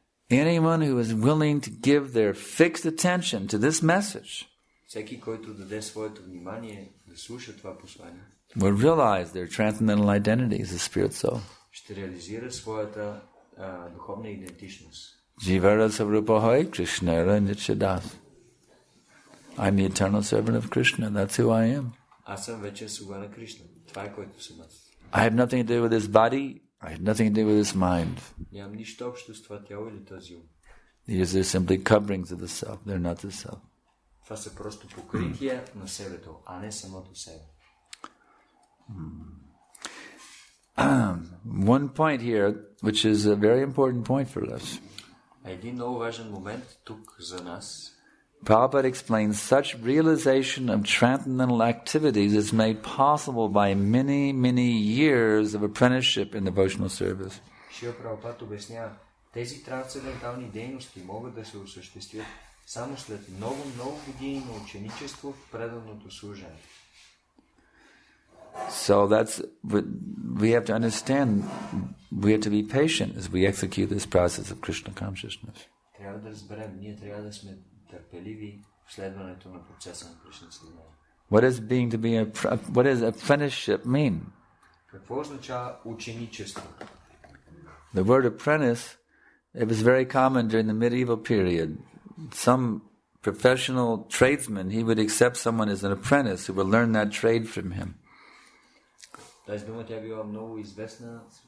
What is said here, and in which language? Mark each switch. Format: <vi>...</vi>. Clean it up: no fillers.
<en>Anyone who is willing to give their fixed attention to this message</en> <bg>всеки, който даде своето внимание да слуша това послание,</bg> <en>will realize their transcendental identity as a spirit soul.</en> <bg>Ще реализира своята духовна идентичност.</bg> <bn>Jivara Savrupahoi Krishnara Nityadas.</bn> <en>I'm the eternal servant of Krishna. That's who I am.</en> <bg>Аз съм вечен слуга на Кришна. Това е който съм аз.</bg> <en>I have nothing to do with this body. I have nothing to do with this mind.</en> <bg>Нямам нищо общо с това тяло или този ум.</bg> <en>These are simply coverings of the self. They're not the self.</en> <bg>Това са просто покрития на себето, а не самото себе.</bg> <en>One point here, which is a very important point for us.</en> <bg>Един много важен момент тук за нас.</bg> <en>Prabhupada explains such realization of transcendental activities is made possible by many, many years of apprenticeship in devotional service.</en> <bg>Шрила Прабхупада обяснява, тези трансцендентални дейности могат да се осъществят само след много, много години на ученичество в преданото служение.</bg> <en>So we have to understand, we have to be patient as we execute this process of Krishna consciousness.</en> <bg>Трябва да разберем, ние трябва да сме търпеливи в следването на процеса на Кришна съзнание.</bg> <en>What does apprenticeship mean?</en> <bg>Какво означава ученичество?</bg> <en>The word apprentice, it was very common during the medieval period. Some professional tradesman, he would accept someone as an apprentice who would learn that trade from him.</en> <bg>Тази дума тя била много известна.</bg>